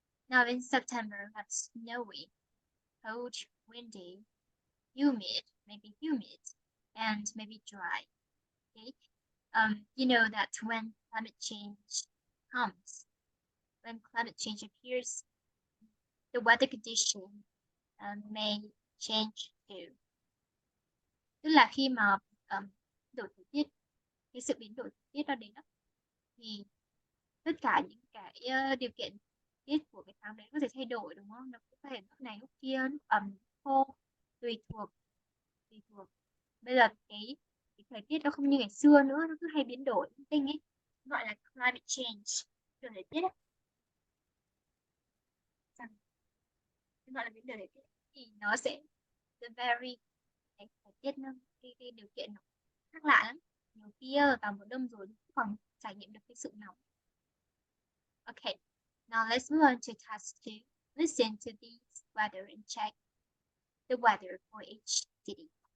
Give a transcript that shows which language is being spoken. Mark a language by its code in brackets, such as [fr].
[en] Now in September, we have snowy, cold, windy, humid, maybe humid, and maybe dry. Okay. You know that when climate change comes, when climate change appears, the weather condition may change too. [vi] Tức là khi mà đổi thời tiết, cái sự biến đổi thời tiết đó đến đó, thì tất cả những cái điều kiện tiết của cái tháng đấy có thể thay đổi đúng không? Nó có thể lúc này lúc kia, lúc ẩm, khô, tùy thuộc, tùy thuộc. Bây giờ cái thời tiết nó không như ngày xưa nữa, nó cứ hay biến đổi linh tinh ấy, gọi là [en] climate change, [vi] đổi thời tiết ấy. Gọi là biến đổi thời tiết thì nó sẽ vary, cái thời tiết nó cái điều kiện nó khác lạ lắm. Nhiều khi vào mùa đông rồi còn trải nghiệm được cái sự nóng. [en] Okay, now let's move on to task 2. Listen to these weather and check the weather for each city.